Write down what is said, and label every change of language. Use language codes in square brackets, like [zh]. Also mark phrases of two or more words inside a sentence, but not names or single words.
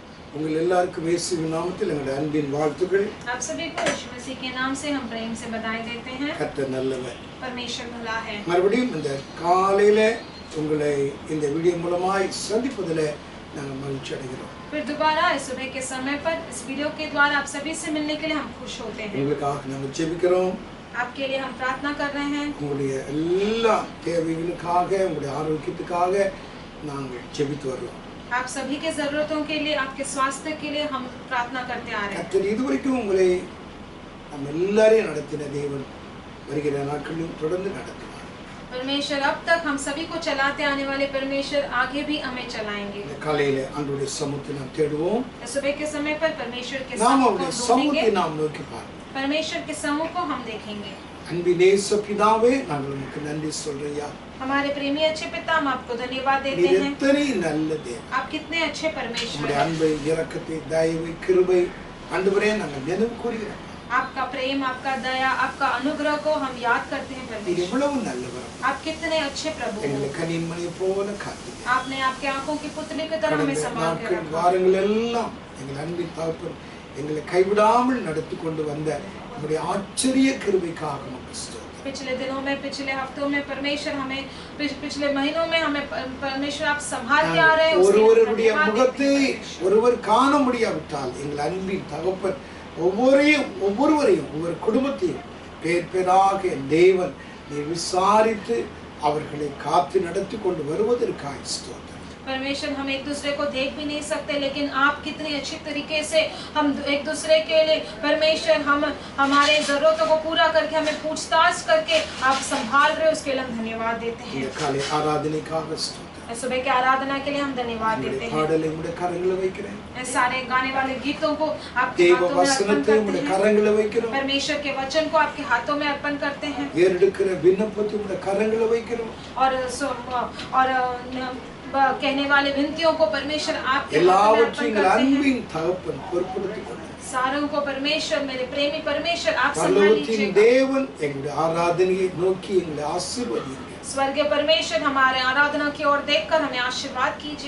[ta] உங்கள் எல்லாருக்கும் இயேசுவின் நாமத்தில் எங்களுடைய அன்பின் வாழ்த்துக்கள். [hi] आप सभी को यीशु मसीह के नाम से हम प्रेम से बधाई देते हैं. [ta] கர்த்தர் நல்லவர். [hi] परमेश्वर भला है. [ta] மறுபடியும் இந்த காலையில உங்களை இந்த வீடியோ மூலமாய் சந்திப்பதிலே நாங்கள் மகிழ்ச்சி அடைகிறோம். [hi] फिर दोबारा इस सुबह के समय पर इस वीडियो के द्वारा आप सभी से मिलने के लिए हम खुश होते हैं. [ta] உங்களுக்காக நாங்கள் ஜெபிக்கிறோம். [hi] आपके लिए हम प्रार्थना कर रहे हैं. [ta] உங்களுடைய எல்லா தேவைகளுக்காக உங்களுடைய ஆரோக்கியத்துக்காக நாங்கள் ஜெபித்து வருகிறோம். [hi] आप सभी के जरूरतों के लिए, आपके स्वास्थ्य के लिए हम प्रार्थना करते आ रहे हैं. [ta] கர்த்தர் இதுவரைக்கும் உங்களை நம்ம எல்லாரையும் நடத்தின தேவன் வருகிற நாட்களிலும் தொடர்ந்து நடத்துவார். [hi] परमेश्वर अब तक हम सभी को चलाते आने वाले परमेश्वर आगे भी हमें चलाएंगे. [ta] காலையில ஆண்டவருடைய சமூகத்தை நாம் தேடுவோம். [hi] सुबह के समय पर परमेश्वर के [ta] நாம் [hi] समूह [ta] அவருடைய [hi] को [ta] சமூகத்தை [hi] ढूंढेंगे. [ta] நாம் நோக்கி பார்ப்போம். [hi] परमेश्वर के समूह को हम देखेंगे. [ta] அன்பின் நேச பிதாவே நாங்கள் உமக்கு நன்றி சொல்றோம்யா. [hi] हमारे प्रेमी अच्छे पिता, हम आपको धन्यवाद देते [ta] நீர் [hi] हैं. [ta] எத்தனை நல்ல தேவன். [hi] आप कितने अच्छे परमेश्वर [ta] உம்முடைய [hi] हैं. [ta] அன்பை, இரக்கத்தை, தயவை, கிருபை ஆண்டவரே நாங்கள் நினைவு கூறுகிறோம். [hi] आपका प्रेम, आपका दया, आपका अनुग्रह को हम याद करते हैं [ta] நீர் [hi] परमेश्वर. [ta] எவ்வளவு நல்லவர். [hi] आप कितने अच्छे प्रभु [ta] எங்களை [hi] हो. [ta] கனிமணியை போல காத்தீங்க. [hi] आपने आपके आंखों की पुतली की तरह हमें [ta] கடந்த [hi] संभाल के [ta] நாட்கள் [hi] रखा. [ta] வாரங்கள் எல்லாம் எங்கள் அன்பின் தகப்பன் எங்களை கைவிடாமல் நடத்தி கொண்டு வந்த உம்முடைய ஆச்சரிய கிருபைக்காக உமக்கு ஸ்தோத்திரம். [hi] पिछले दिनों में, पिछले हफ्तों में परमेश्वर हमें, पिछले महीनों में हमें परमेश्वर आप संभाल के आ रहे हैं. उसके लिए [ta] ஒருவருடைய [hi] धन्यवाद [ta] முகத்தை [hi] देते हैं परमेश्वर. [ta] ஒருவர் காண முடியாவிட்டால் எங்கள் அன்பின் தகப்பன் ஒவ்வொருவரையும் ஒவ்வொரு குடும்பத்தையும் பேர் பேராக என் தேவன் நீர் விசாரித்து அவர்களை காத்து நடத்தி கொண்டு வருவதற்காக ஸ்தோத்திரம். [hi] परमेश्वर हम एक दूसरे को देख भी नहीं सकते, लेकिन आप कितने अच्छी तरीके से हम एक दूसरे के लिए परमेश्वर हम हमारे जरूरतों को पूरा करके हमें पूछताछ करके आप संभाल रहे हो, उसके लिए हम धन्यवाद देते हैं. [ta] இந்த காலை ஆராதனைக்காக ஸ்தோத்திரம். [hi] सुबह के आराधना के लिए हम धन्यवाद देते हैं. [ta] பாடலை உம்முடைய கரங்களை வைக்கிறேன். [hi] सारे गाने वाले गीतों को आपके [ta] தேவ [hi] हाथों में अर्पण [ta] வசனத்தை உம்முடைய [hi] करते हैं. [ta] கரங்களை வைக்கிறோம். [hi] परमेश्वर के वचन को आपके हाथों में अर्पण करते हैं. [ta] ஏறெடுக்கிற விண்ணப்பத்தை உம்முடைய கரங்களை வைக்கிறோம். [hi] और कहने वाले विनतियों को परमेश्वर आपके हाथों में अर्पण [ta] எல்லாவற்றையும் [hi] करते हैं. [ta] அன்பின் தகப்பன் பொறுப்படுத்திக் கொள்ளும். [hi] सारों को परमेश्वर, मेरे प्रेमी परमेश्वर आप संभाल [ta] பரலோகத்தின் [hi] लीजिएगा. [ta] தேவன் எங்களுடைய ஆராதனையை நோக்கி எங்களை ஆசீர்வதிங்க. [hi] स्वर्गीय परमेश्वर हमारे आराधना की ओर देखकर हमें आशीर्वाद कीजिए.